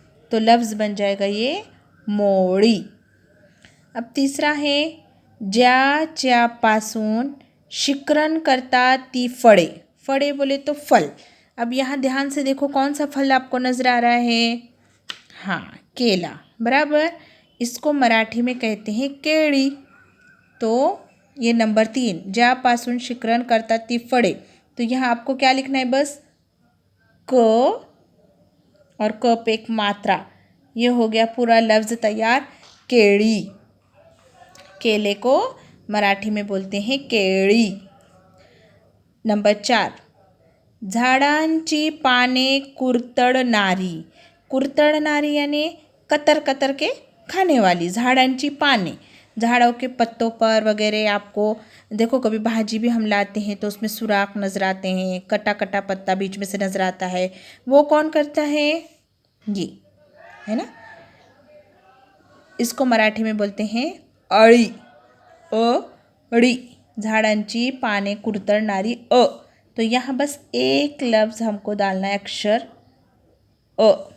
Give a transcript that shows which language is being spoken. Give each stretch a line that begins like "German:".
Hindi: तो लफ्ज़ बन जाएगा ये मोड़ी। अब तीसरा है
Marathi: ज्याच्यापासून शिकरण करतात ती फळे।
Hindi: फळे बोले तो फल। अब यहाँ ध्यान से देखो कौन सा फल आपको नज़र आ रहा है? हाँ, केला, बराबर। इसको मराठी में कहते हैं केळी। तो ये नंबर 3
Marathi: ज्यापासून शिकरण करतात ती फळे।
Hindi: तो यहाँ आपको क्या लिखना है? बस क और क पे एक मात्रा, ये हो गया पूरा लफ्ज़ तैयार, केळी। केले को मराठी में बोलते हैं केळी।
Marathi: नंबर 4 झाडांची पाने कुरतडणारी।
Hindi: कुरतडणारी यानी कतर कतर के खाने वाली।
Marathi: झाडांची पाने,
Hindi: झाड़ों के पत्तों पर वगैरह आपको देखो, कभी भाजी भी हम लाते हैं तो उसमें सुराख नज़र आते हैं, कटा कटा पत्ता बीच में से नज़र आता है। वो कौन करता है? ये, है ना। इसको मराठी में बोलते हैं अळी।
Marathi: अळी, झाडांची पाने कुरतडणारी अ।
Hindi: तो यहाँ बस एक लफ्ज़ हमको डालना है, अक्षर अ।